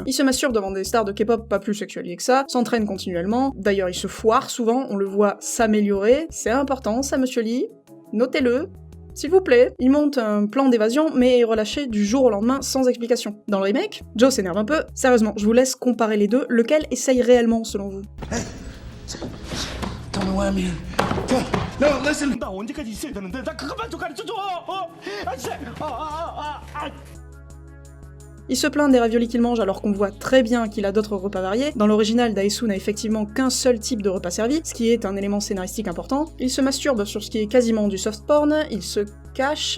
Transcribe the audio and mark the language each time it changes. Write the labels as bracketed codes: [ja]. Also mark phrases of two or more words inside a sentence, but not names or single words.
[fr] Il se masturbe devant des stars de K-pop pas plus sexualisées que ça, s'entraîne continuellement, d'ailleurs il se foire souvent, on le voit s'améliorer, c'est important ça monsieur Lee, notez-le. S'il vous plaît, il monte un plan d'évasion, mais est relâché du jour au lendemain sans explication. Dans le remake, Joe s'énerve un peu. Sérieusement, je vous laisse comparer les deux. Lequel essaye réellement, selon vous? [en] Hey, tell me what I mean. No, listen. [ko] 나 언제까지 있어야 되는데? 나 그것만 좀 가르쳐줘. [fr] Il se plaint des raviolis qu'il mange alors qu'on voit très bien qu'il a d'autres repas variés. Dans l'original, Daesu n'a effectivement qu'un seul type de repas servi, ce qui est un élément scénaristique important. Il se masturbe sur ce qui est quasiment du soft porn, il se cache...